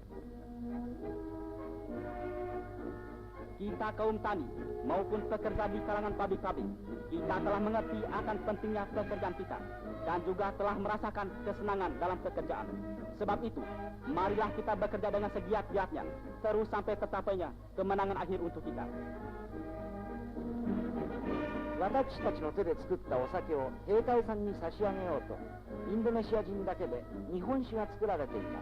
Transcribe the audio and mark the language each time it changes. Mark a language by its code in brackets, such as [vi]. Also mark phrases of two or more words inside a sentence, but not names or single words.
[id] Kita kaum tani maupun pekerja di kalangan pabrik-pabrik, kita telah mengerti akan pentingnya pekerjaan kita dan juga telah merasakan kesenangan dalam pekerjaan. Sebab itu, marilah kita bekerja dengan segiat-giatnya, terus sampai tercapainya kemenangan akhir untuk kita. [ja] 私たちの手で作ったお酒を兵隊さんに差し上げようと、インドネシア人だけで日本酒が作られています。